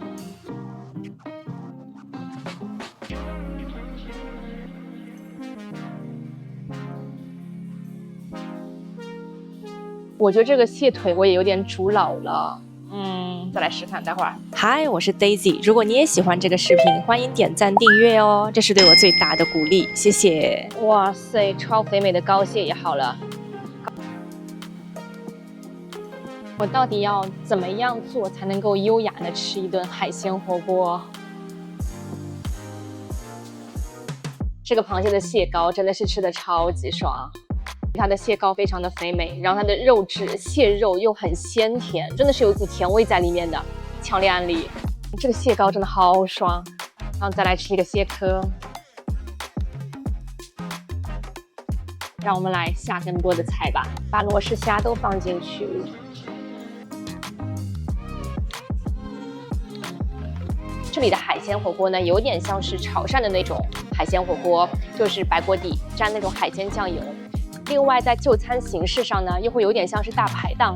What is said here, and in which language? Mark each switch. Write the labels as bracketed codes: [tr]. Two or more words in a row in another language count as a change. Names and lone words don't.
[zh] 我覺得這個蟹腿我也有點煮老了，再來試看，待會兒。嗨，我是 Daisy， 如果你也喜歡這個視頻，歡迎點讚訂閱哦，這是對我最大的鼓勵，謝謝。哇塞，超肥美的膏蟹也好了。我到底要怎麼樣做才能夠優雅的吃一頓海鮮火鍋？這個螃蟹的蟹膏真的是吃的超級爽。它的蟹膏非常的肥美，然后它的肉质蟹肉又很鲜甜，真的是有一股甜味在里面的，强烈安利。这个蟹膏真的好爽，然后再来吃一个蟹壳。让我们来下更多的菜吧，把罗氏蝦都放進去。這裡的海鮮火鍋呢，有點像是潮汕的那種海鮮火鍋，就是白鍋底沾那種海鮮醬油。另外，在就餐形式上呢，又會有點像是大排檔。